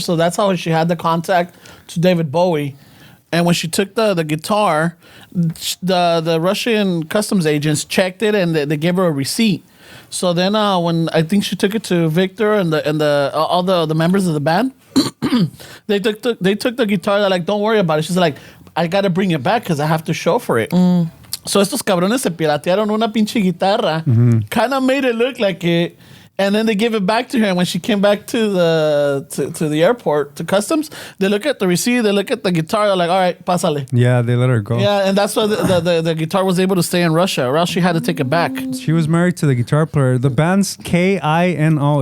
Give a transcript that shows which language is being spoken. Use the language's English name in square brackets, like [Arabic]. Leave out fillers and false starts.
[English] So that's how she had the contact to David Bowie. And when she took the guitar, the Russian customs agents checked it, and they gave her a receipt. So then when I think she took it to Victor and all the members of the band, they took the guitar. They're like, don't worry about it. She's like, I got to bring it back because I have to show for it. [Spanish] So estos cabrones se piratearon una pinche guitarra. [English] Kind of made it look like it. And then they give it back to her. And when she came back to the airport, to customs, they look at the receipt, they look at the guitar, they're like, all right, [Spanish] pásale. [English] Yeah, they let her go. Yeah, and that's why the guitar was able to stay in Russia, or else she had to take it back. She was married to the guitar player. The band's Kino.